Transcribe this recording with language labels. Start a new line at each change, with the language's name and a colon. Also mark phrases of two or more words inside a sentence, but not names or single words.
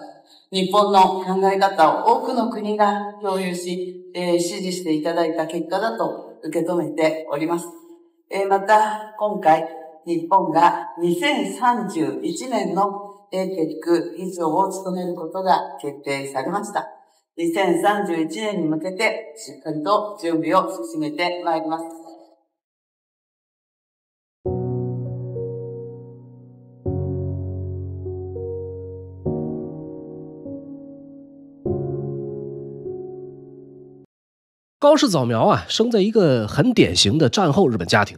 Japanese: 日本の考え方を多くの国が共有し、支持していただいた結果だと受け止めております。また、今回、 日本が2031年の APEC 議長を務めることが決定されました。2031年に向けてしっかりと準備を進めてまいります。
Chinese: 高市早苗啊，生在一个很典型的战後日本家庭。